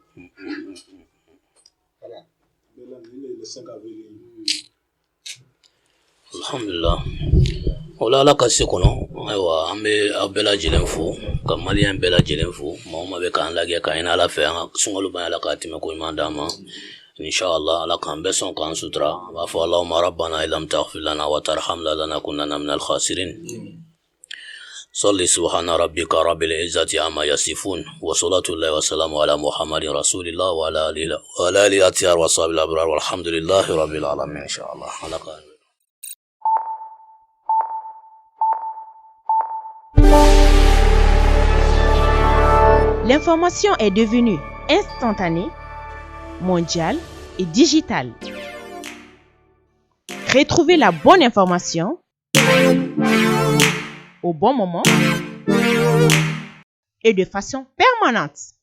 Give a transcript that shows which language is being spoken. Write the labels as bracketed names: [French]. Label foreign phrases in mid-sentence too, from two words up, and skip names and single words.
[Bambara] Alhamdulillah. Ola ala ka se kɔnɔ ayiwa an bɛ aw bɛɛ lajɛlen fo ka maliyɛn bɛɛ lajɛlen fo maa o maa bɛ k'an lajɛ k'a ɲini ala fɛ an ka sunkalo ban ala k'a tɛmɛ ko ɲuman d'an ma inshallah ala k'an bɛɛ sɔn k'an sutura an b'a fɔ [Arabic] اللهم ربنا إن لم تغفر لنا وترحمنا لنكونن من الخاسرين صلي سبحان ربك رب العزة عما يصفون وصلاة الله وسلام على محمد رسول الله وعلى آله الأطهار وصحبه الأبرار والحمد لله رب العالمين إن شاء الله. [French] L'information est devenue instantanée, mondiale et digitale. Retrouvez la bonne information au bon moment et de façon permanente.